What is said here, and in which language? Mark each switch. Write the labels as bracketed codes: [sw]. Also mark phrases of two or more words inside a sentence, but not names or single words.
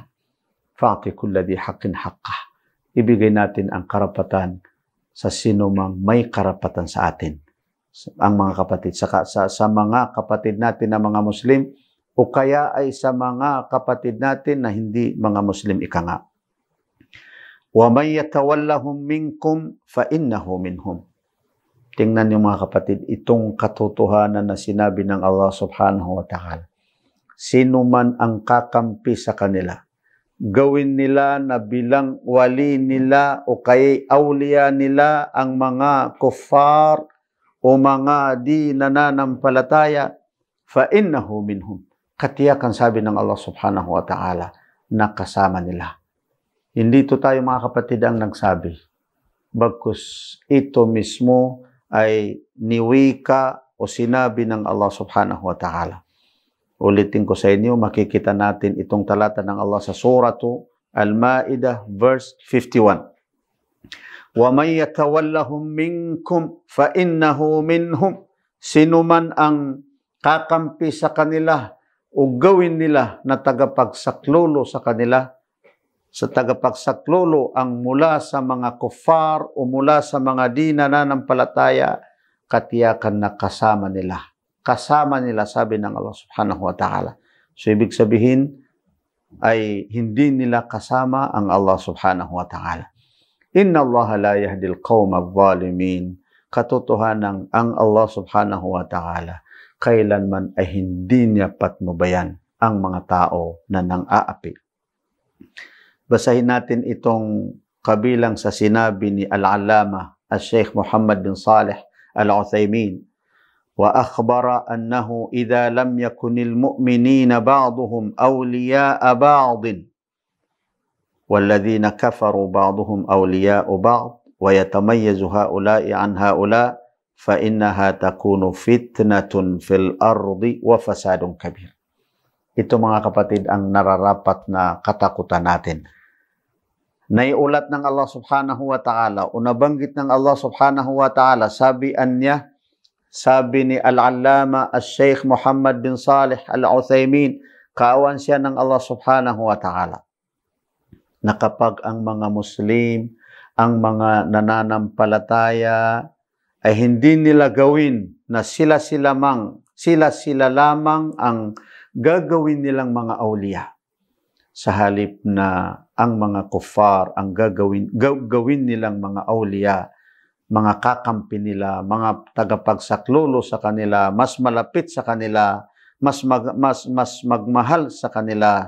[ar] فآت كل ذي حق حقه. [tl] Ibigay natin ang karapatan sa sino mang may karapatan sa atin. Ang mga kapatid, sa mga kapatid natin na mga Muslim, o kaya ay sa mga kapatid natin na hindi mga Muslim ika nga. [ar] ومن يتولهم منكم فإنه منهم. [tl] Tingnan niyo mga kapatid, itong katotohanan na sinabi ng Allah [ar] سبحانه وتعالى. [tl] Sino man ang kakampi sa kanila, gawin nila na bilang wali nila o kay awliya nila ang mga kuffar o mga di nananampalataya, [ar] فإنه منهم. [tl] Katiyakan sabi ng Allah [ar] سبحانه وتعالى [tl] na kasama nila. Hindi ito tayo mga kapatid ang nagsabi. Bagkus ito mismo ay niwika o sinabi ng Allah [ar] سبحانه وتعالى. [tl] Ulitin ko sa inyo, makikita natin itong talata ng Allah sa Suratu Al-Ma'idah verse 51. [ar] ومن يتولهم منكم فإنه منهم. [tl] Sino man ang kakampi sa kanila o gawin nila na tagapagsaklolo sa kanila, sa tagapagsaklolo ang mula sa mga kuffar o mula sa mga di nananampalataya, katiyakan na kasama nila. Kasama nila, sabi ng Allah [ar] سبحانه وتعالى. [tl] So, ibig sabihin ay hindi nila kasama ang Allah [ar] سبحانه وتعالى. إن الله لا يهدي القوم الظالمين. [tl] Katotohanan ang Allah [ar] سبحانه وتعالى [tl] kailanman ay hindi niya patnubayan ang mga tao na nang-aapi. Basahin natin itong kabilang sa sinabi ni Al-Allama Al-Sheikh Muhammad bin Salih Al-Uthaymin. [ar] وأخبر أنه إذا لم يكن المؤمنون بعضهم أولياء بعض والذين كفروا بعضهم أولياء بعض ويتميز هؤلاء عن هؤلاء فإنها تكون فتنة في الأرض وفساد كبير. [tl] Ito mga kapatid ang nararapat na katakutan natin. Naiulat ng Allah [ar] سبحانه وتعالى [tl] o nabanggit ng Allah [ar] سبحانه وتعالى, [tl] sabian niya, sabi ni Al-Allama Al-Sheikh Muhammad bin Salih Al-Uthaymin, kaawan siya ng Allah [ar] سبحانه وتعالى, [tl] na kapag ang mga Muslim, ang mga nananampalataya, ay hindi nila gawin na sila lamang ang gagawin nilang mga awliya. Sa halip na ang mga kuffar ang gawin nilang mga awliya, mga kakampi nila, mga tagapagsaklolo sa kanila, mas malapit sa kanila, mas magmahal sa kanila.